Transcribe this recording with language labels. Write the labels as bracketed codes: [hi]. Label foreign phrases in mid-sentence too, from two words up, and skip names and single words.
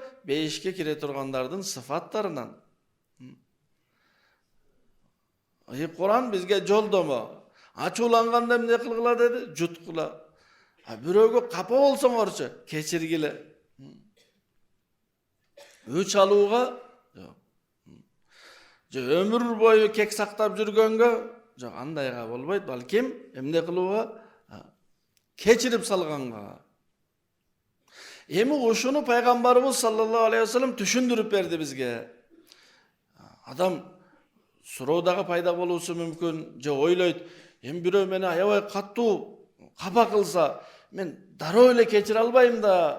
[ky] Бейишке кире тургандардын сыфаттарынан. Ыйык Кур'ан бизге жолдомо. Ачууланганда эмне кылгыла деди? Жуткула. Бирөөгө капа болсоңорчу, кечиргиле. Өч алууга жок. Же өмүр бою кек сактап жүргөнгө жок, андайга болбойт. Балким эмне кылууга? Кечирип салганга. Эми ушуну пайгамбарыбыз [ar] صلى الله عليه وسلم [ky] түшүндүрүп берди бизге. Адам суроодагы пайда болуусу мүмкүн, же ойлойт, эми бирөө мени аябай каттуу капа кылса, мен дароо эле кечире албайм да.